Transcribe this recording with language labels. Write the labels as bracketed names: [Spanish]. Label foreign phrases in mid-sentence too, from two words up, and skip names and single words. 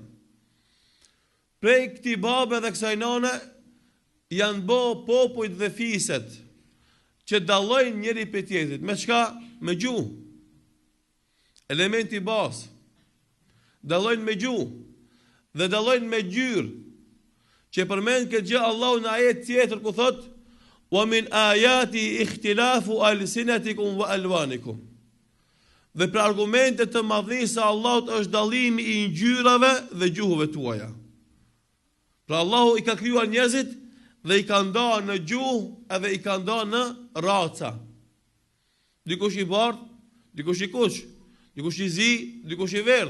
[Albanian] Prej këtij babe dhe kësaj none janë bë popujt dhe fiset që dallojnë njëri prej tjetrit. Me çka? Me gjuhë. Elementi bazë. Dallojnë me gjuhë dhe dallojnë me gjyrë. Që përmend këtë gjë Allahu në ajet tjetër ku thot: [Arabic] "ومن آياته اختلاف ألسنتكم وألوانكم." [Albanian] Dhe për argumentet të madhnisë Allahut është dallimi i ngjyrave dhe gjuhëve tuaja. Pra Allahu i ka krijuar njerëzit dhe i ka ndarë në gjuhë edhe i ka ndarë në raca. Dikush i bardh, dikush i kuq, dikush i zi, dikush i verdh.